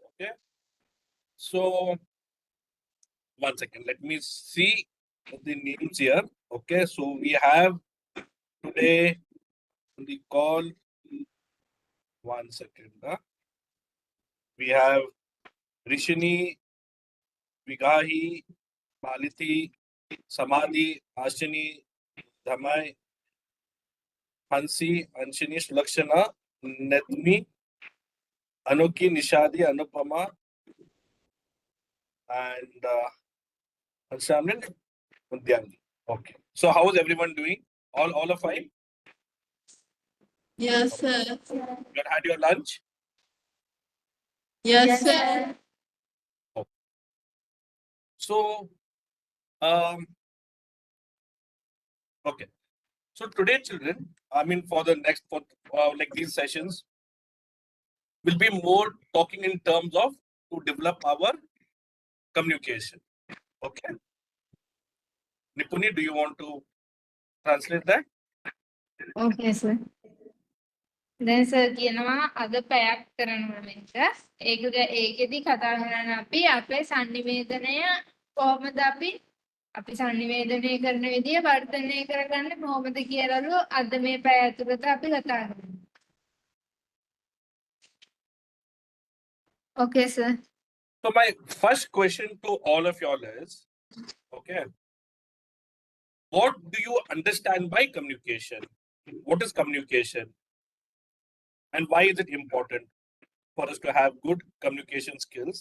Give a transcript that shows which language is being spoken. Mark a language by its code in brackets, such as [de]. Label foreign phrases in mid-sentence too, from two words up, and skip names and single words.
[en] Okay. So 1 second. Let me see the names here. Okay. So we have today on the call. 1 second. We have Rishini, Vigahi, Maliti, Samadhi, Ashini, Dhamai, Hansi, Anshini, Sulakshana, Netmi, Anuki, Nishadi, Anupama, and Anshamlin, Mudyangi. Okay. So how is everyone doing? All are fine? Yes, sir. You had your lunch? Yes, sir. So, okay. So today, children, I mean, for the next, like these sessions, will be more talking in terms of to develop our communication. Okay. Nipuni, do you want to translate that? Okay, sir. [si] දැන් සර් කියනවා අද පැයක් කරනවා මේක. ඒකෙදි කතා කරන්න අපි අපේ sannivedanaya කොහොමද අපි sannivedanaya කරන විදිය වර්ධනය කරගන්න කොහොමද කියලාලු අද මේ පැය ඇතුළත අපි කතා කරමු. [en] Okay, sir. So my first question to all of y'all is, okay, what do you understand by communication? What is communication? And why is it important for us to have good communication skills?